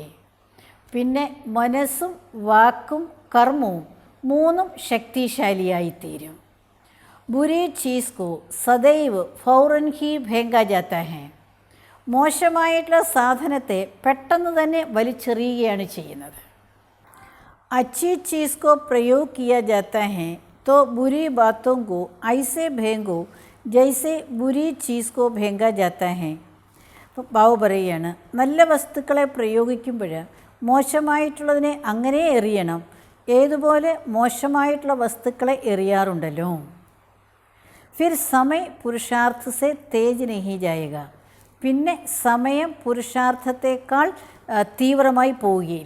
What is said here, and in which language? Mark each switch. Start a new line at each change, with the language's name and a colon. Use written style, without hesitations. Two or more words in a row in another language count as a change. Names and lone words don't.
Malayalam: പിന്നെ മനസ്സും വാക്കും കർമ്മവും മൂന്നും ശക്തിശാലിയായിത്തീരും.
Hindi: बुरी चीज़ को सदैव फ़ौरन ही फेंका जाता है.
Malayalam: മോശമായിട്ടുള്ള സാധനത്തെ പെട്ടെന്ന് തന്നെ വലിച്ചെറിയുകയാണ് ചെയ്യുന്നത്.
Hindi: अच्छी चीज़ को പ്രयोग किया जाता है तो बुरी बातों को ऐसे फेंको जैसे बुरी चीज़ को फेंका जाता है.
Malayalam: അപ്പോൾ ബാബു പറയുകയാണ്, നല്ല വസ്തുക്കളെ പ്രയോഗിക്കുമ്പോൾ മോശമായിട്ടുള്ളതിനെ അങ്ങനെ എറിയണം, ഏതുപോലെ മോശമായിട്ടുള്ള വസ്തുക്കളെ എറിയാറുണ്ടല്ലോ.
Hindi: फिर समय पुरुषार्थ से तेज़ नहीं जाएगा.
Malayalam: പിന്നെ സമയം പുരുഷാർത്ഥത്തെക്കാൾ തീവ്രമായി പോവുകയില്ല.